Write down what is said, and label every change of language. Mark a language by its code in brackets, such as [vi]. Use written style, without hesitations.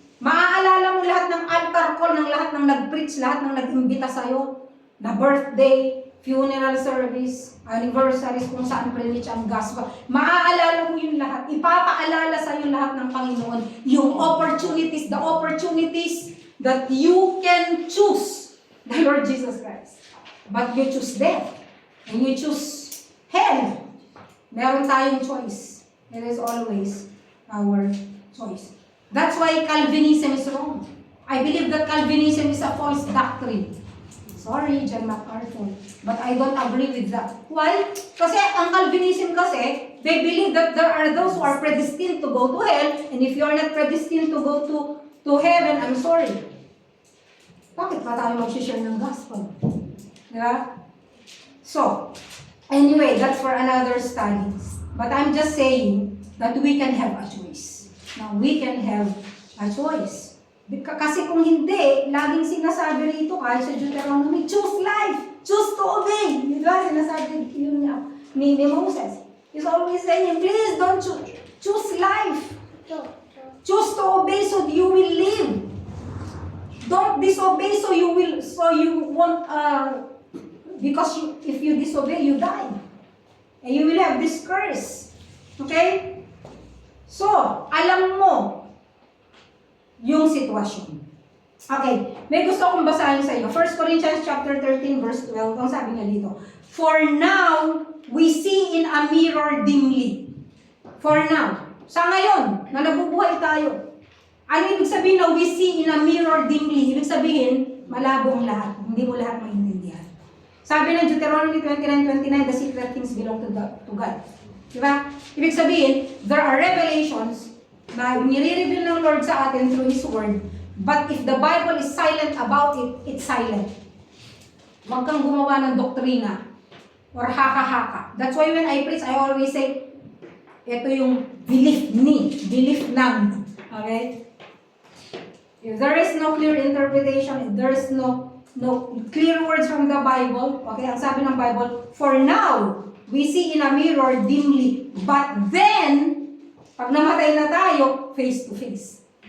[tl] Maaalala mo lahat ng altar call ng lahat ng nag-preach, lahat ng nag-imbita sa'yo, na birthday, funeral service, anniversaries, kung saan preach ang gospel. Maaalala mo yung lahat. Ipapaalala sa yung lahat ng Panginoon. [en] Yung opportunities, the opportunities that you can choose the Lord Jesus Christ. But you choose death. And you choose hell. [tl] Meron tayong [en] choice. It is always our choice. That's why Calvinism is wrong. I believe that Calvinism is a false doctrine. Sorry, John MacArthur. But I don't agree with that. Why? [tl] Kasi ang Calvinism kasi, [en] they believe that there are those who are predestined to go to hell, and if you are not predestined to go to heaven, I'm sorry. [tl] Bakit pa tayo mag-share ng gospel? Diba? [en] So, anyway, that's for another studies. But I'm just saying that we can have a choice. Now, we can have a choice. [tl] Kasi kung hindi, laging sinasabi rito kahit sa [en] Deuteronomy, choose life, choose to obey. Diba? [tl] Sinasabi yun ni Moses. [en] He's always saying, please don't choose life. Choose to obey so you will live. Don't disobey so you won't, because if you disobey, you die. And you will have this curse. [tl] Okay? So, alam mo yung sitwasyon. Okay, may gusto akong basahin sa iyo. 1 Corinthians chapter 13 verse 12, ang sabi niya dito. [en] For now, we see in a mirror dimly. For now. [tl] Sa ngayon, na nabubuhay tayo. Ano ibig sabihin na [en] we see in a mirror dimly? [tl] Ibig sabihin, malabo ang lahat. Hindi mo lahat maintindihan. Sabi ng Deuteronomy 29:29, [en] the secret things belong to God. [tl] Diba? Ibig sabihin, [en] there are revelations [tl] na nire-reveal ng Lord sa atin [en] through His Word. But if the Bible is silent about it, it's silent. [tl] Huwag kang gumawa ng doktrina or haka-haka. [en] That's why when I preach, I always say, [tl] ito yung belief ni, belief ng. [en] Okay? If there is no clear interpretation, if there is no clear words from the Bible, okay, [tl] ang sabi ng Bible, [en] for now, we see in a mirror dimly, but then, [tl] pag namatay na tayo, [en] face to face.